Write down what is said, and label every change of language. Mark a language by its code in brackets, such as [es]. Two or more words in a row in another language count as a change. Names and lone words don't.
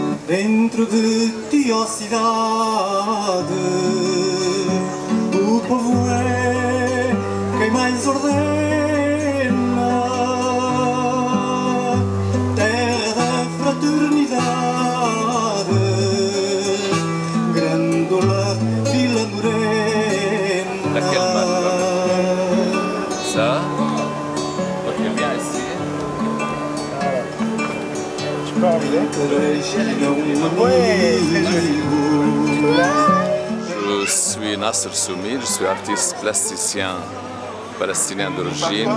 [pt] Dentro de ti, ó cidade, o povo é quem mais ordena, terra da fraternidade, Grândola, Vila Morena. [fr] Laquelle main? Ça? Ok, viens ici. Tu peux enlever? Ouais, très joli. Je suis Nasser Soumi, je suis artiste plasticien palestinien d'origine.